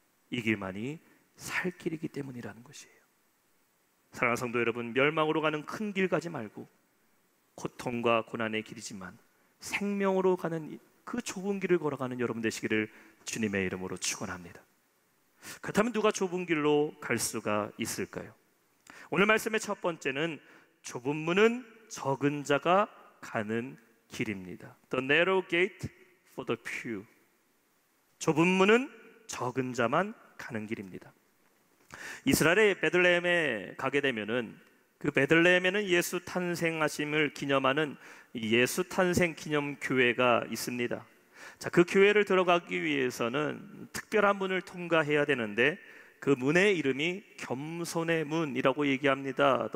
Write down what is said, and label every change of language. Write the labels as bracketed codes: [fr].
[ko] 이 길만이 살 길이기 때문이라는 것이에요. 사랑하는 성도 여러분, 멸망으로 가는 큰 길 가지 말고 고통과 고난의 길이지만 생명으로 가는 그 좁은 길을 걸어가는 여러분 되시기를 주님의 이름으로 축원합니다. 그렇다면 누가 좁은 길로 갈 수가 있을까요? 오늘 말씀의 첫 번째는 좁은 문은 적은 자가 가는 길입니다. [en] The narrow gate for the few. [ko] 좁은 문은 적은 자만 가는 길입니다. 이스라엘의 베들레헴에 가게 되면은 그 베들레헴에는 예수 탄생하심을 기념하는 예수 탄생 기념 교회가 있습니다. 자, 그 교회를 들어가기 위해서는 특별한 문을 통과해야 되는데 그 문의 이름이 겸손의 문이라고 얘기합니다.